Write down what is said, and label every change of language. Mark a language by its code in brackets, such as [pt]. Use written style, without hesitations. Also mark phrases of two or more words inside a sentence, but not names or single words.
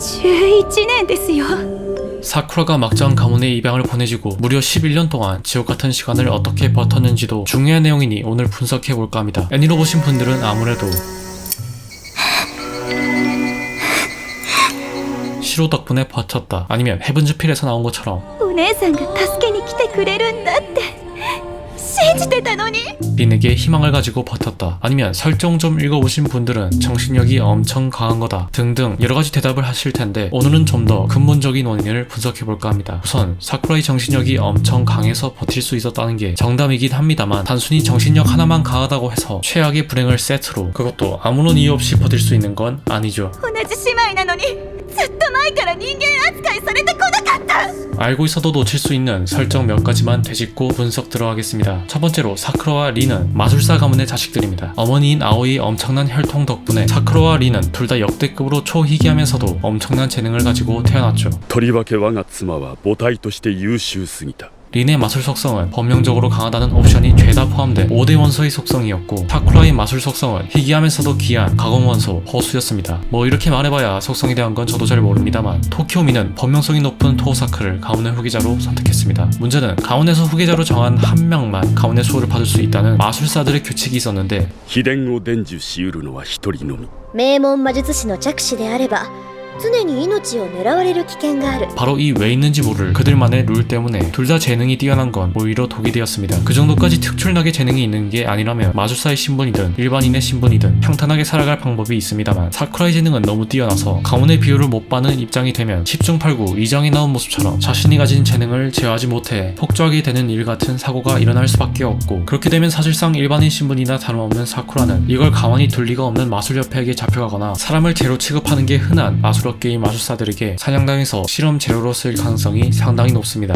[ja] 11 年ですよ。 [ko] 사쿠라가 막장 가문의 입양을 보내주고 무려 11년 동안 지옥같은 시간을 어떻게 버텼는지도 중요한 내용이니 오늘 분석해볼까 합니다. 애니로 보신 분들은 아무래도 시로 덕분에 버텼다, 아니면 헤븐즈필에서 나온 것처럼 [ja] お姉さんが助けに来てくれるんだって信じてたのに。 [ko] 린에게 희망을 가지고 버텼다, 아니면 설정 좀 읽어보신 분들은 정신력이 엄청 강한 거다 등등 여러가지 대답을 하실 텐데, 오늘은 좀 더 근본적인 원인을 분석해볼까 합니다. 우선 사쿠라의 정신력이 엄청 강해서 버틸 수 있었다는 게 정답이긴 합니다만, 단순히 정신력 하나만 강하다고 해서 최악의 불행을 세트로, 그것도 아무런 이유 없이 버틸 수 있는 건 아니죠. [ja] 同じ姉妹なのにずっと前から人間扱いされてこなかった。 [ko] 알고 있어도 놓칠 수 있는 설정 몇 가지만 되짚고 분석 들어가겠습니다. 첫 번째로 사쿠라와 린은 마술사 가문의 자식들입니다. 어머니인 아오이의 엄청난 혈통 덕분에 사쿠라와 린은 둘 다 역대급으로 초희귀하면서도 엄청난 재능을 가지고 태어났죠. [ja] とりわけ我が妻は母体として優秀すぎた。 [ko] 린의 마술 속성은 범용적으로 강하다는 옵션이 죄다 포함된 5대 원소의 속성이었고, 사쿠라의 마술 속성은 희귀하면서도 귀한 가공 원소 허수였습니다. 뭐 이렇게 말해봐야 속성에 대한 건 저도 잘 모릅니다만, 토키오미는 범용성이 높은 토사크를 가문의 후계자로 선택했습니다. 문제는 가문에서 후계자로 정한 한 명만 가문의 수호를 받을 수 있다는 마술사들의 규칙이 있었는데, [ja] 秘伝を伝授しうるのは一人のみ。名門魔術師の着手であれば常に命を狙われる危険がある。 [ko] 바로 이 왜 있는지 모를 그들만의 룰 때문에 둘 다 재능이 뛰어난 건 오히려 독이 되었습니다. 그 정도까지 특출나게 재능이 있는 게 아니라면 마술사의 신분이든 일반인의 신분이든 평탄하게 살아갈 방법이 있습니다만, 사쿠라의 재능은 너무 뛰어나서 가문의 비율을 못 받는 입장이 되면 10중 8구 2장에 나온 모습처럼 자신이 가진 재능을 제어하지 못해 폭주하게 되는 일 같은 사고가 일어날 수밖에 없고, 그렇게 되면 사실상 일반인 신분이나 다름없는 사쿠라는 이걸 가만히 둘 리가 없는 마술협회에게 잡혀가거나 사람을 재료 취급하는 게 흔한 마술업계인 마술사들에게 사냥당해서 실험 재료로 쓸 가능성이 상당히 높습니다.